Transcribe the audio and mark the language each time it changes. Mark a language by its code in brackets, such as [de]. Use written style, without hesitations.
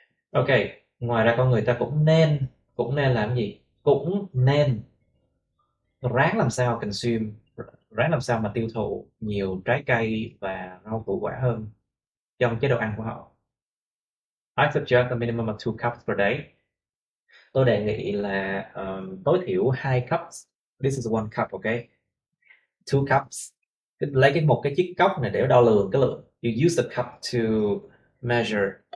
[vi] Okay, ngoài ra con người ta cũng nên làm gì? Cũng nên ráng làm sao consume ráng làm sao mà tiêu thụ nhiều trái cây và rau củ quả hơn trong chế độ ăn của họ. [en] I suggest a minimum of 2 cups per day. [vi] Tôi đề nghị là tối thiểu 2 cups. [en] This is 1 cup, okay? 2 cups. [vi] Lấy một cái chiếc cốc này để đo lường cái lượng. [en] You use the cup to measure.